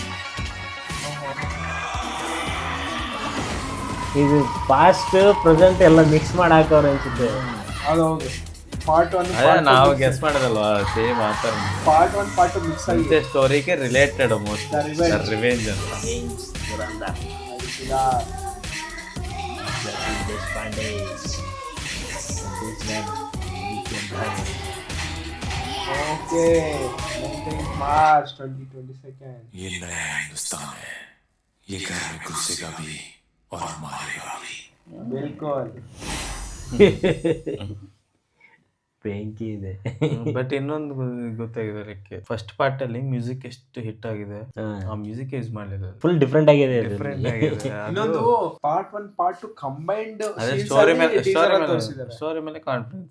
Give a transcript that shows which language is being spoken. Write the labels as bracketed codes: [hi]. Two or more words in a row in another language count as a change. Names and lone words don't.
[kn] ಇದು [en] past present [kn] ಎಲ್ಲ ಮಿಕ್ಸ್ ಮಾಡಿ ಹಾಕವ್ರೆ ಅನ್ಸುತ್ತೆ. ಹೌದು ಪಾರ್ಟ್ 1 ನಾವು ಗೆಸ್ ಮಾಡೋದಲ್ವಾ, ಸೇಮ್ ಆತರ [en] part 1 part 2 mix [kn] ಆಗಿದೆ. ಸ್ಟೋರಿಗೆ [en] related most revenge [kn] ಅಂತ. [hi] ओके 19 मार्च 2022 ये नया हिंदुस्तान है, ये घर में घुसेगा भी और मारेगा भी. बिल्कुल [kn] ಬೆಂಕಿ ಇದೆ. ಬಟ್ ಇನ್ನೊಂದು ಗೊತ್ತಾಗಿದೆ, [en] like first part [kn] ಅಲ್ಲಿ ಮ್ಯೂಸಿಕ್ ಎಷ್ಟು ಹಿಟ್ ಆಗಿದೆ, ಆ [en] music use [kn] ಮಾಡಲಿಲ್ಲ. [en] full different [kn] ಆಗಿದೆ. [en] ಇನ್ನೊಂದು part 1 part 2 combined [kn] ಸ್ಟೋರಿ ಮೇಲೆ ಕಾನ್ಫಿಡೆನ್ಸ್.